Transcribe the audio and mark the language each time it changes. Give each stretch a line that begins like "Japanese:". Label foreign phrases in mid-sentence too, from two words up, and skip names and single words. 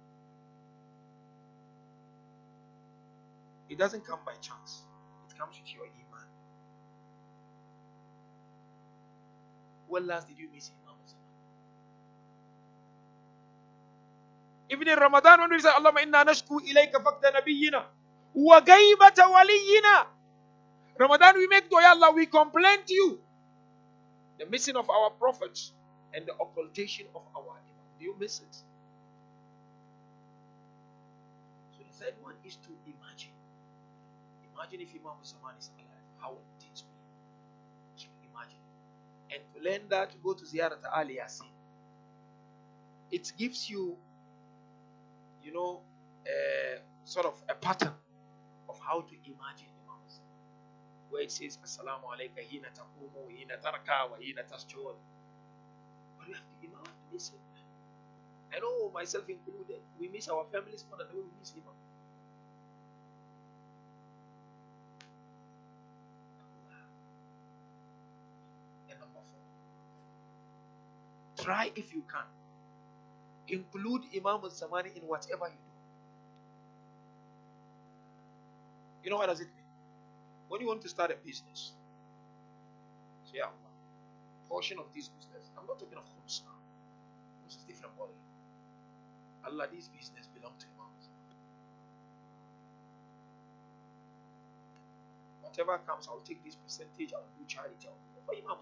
English: It doesn't come by chance. It comes with your iman. When last did you miss Imam Zaman? Even in Ramadan, when we say,
Arabic: اللهم إنا نشكو إليك فقد نبينا وغيبة ولينا.
English: Ramadan, we make dua, Allah, we complain to you. The missing of our prophets and the occultation of our Imam. Do you miss it? So the third one is to imagine. Imagine if Imam Zaman is alive. How would things be? Keep imagining. And to learn that, go to Ziyarat Ali Yasin. It gives you, sort of a pattern of how to imagine Imam Zaman. Where it says,
Arabic: السلام عليك حين تقوم، حين تركع، وحين تسجد.
English: But you have to listen. I know myself included. We miss our families more than we miss Imam. And number 4. Try if you can. Include Imam al-Zamani in whatever you do. You know what does it mean? When you want to start a business, say, Allah, portion of this business. I'm not talking of homes now. This is different body. Allah, this business belongs to Imam. Whatever comes, I'll take this percentage, I'll do charity, I'll do for Imam.